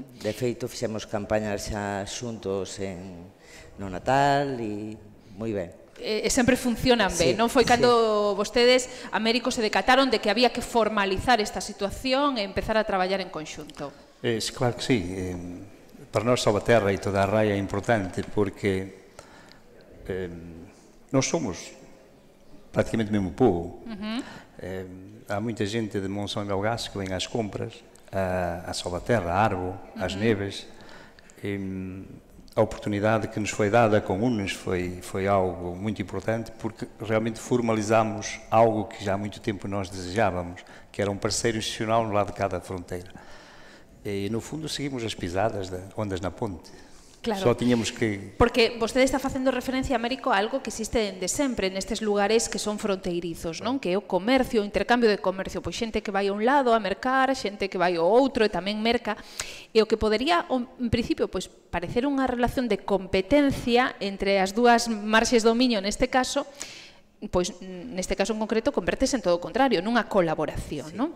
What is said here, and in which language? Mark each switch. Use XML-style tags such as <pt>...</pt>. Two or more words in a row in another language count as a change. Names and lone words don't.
<gl>De feito, fixemos campañas xa xuntos no Natal e moi ben. E sempre funcionan ben, non? Foi cando vostedes, Américo, se decataron de que había que formalizar esta situación e empezar a traballar en conxunto.</gl> <pt>Claro que sí. Para nós Salvaterra e toda a raia é importante porque nós somos praticamente o mesmo povo. Há muita gente de Monsão e Melgaço que vem às compras, a Salvaterra, a Arbo, às Neves. A oportunidade que nos foi dada com UNES foi algo muito importante porque realmente formalizamos algo que já há muito tempo nós desejávamos, que era um parceiro institucional no lado de cada fronteira. E no fundo seguimos as pisadas de Ondas na Ponte. Claro.</pt> <gl>Só tiñamos que... Porque vostede está facendo referencia, Américo, a algo que existe dende sempre nestes lugares que son fronteirizos, non? Que é o comercio, o intercambio de comercio, pois xente que vai a un lado a mercar, xente que vai ao outro e tamén merca, e o que podería, en principio, pois parecer unha relación de competencia entre as dúas marxes do miño neste caso, pois neste caso en concreto convertese en todo o contrario, nunha colaboración, non?</gl>